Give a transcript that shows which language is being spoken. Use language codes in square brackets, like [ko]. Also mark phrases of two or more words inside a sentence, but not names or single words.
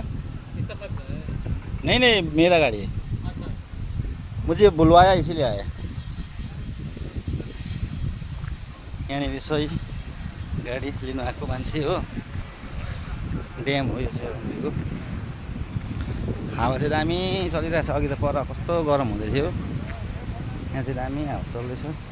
[hi] किसका पाइप का है? नहीं नहीं, मेरा गाड़ी है। अच्छा, मुझे बुलवाया इसीलिए आया। [ne] यहाँनिर सही गाडी लिनु आएको मान्छे हो। ड्याम हो यो चाहिँ रम्बीको। हावा चाहिँ दामी चलिरहेछ। अघि त पर कस्तो गरम हुँदै थियो, यहाँ चाहिँ दामी हावा चल्दैछ।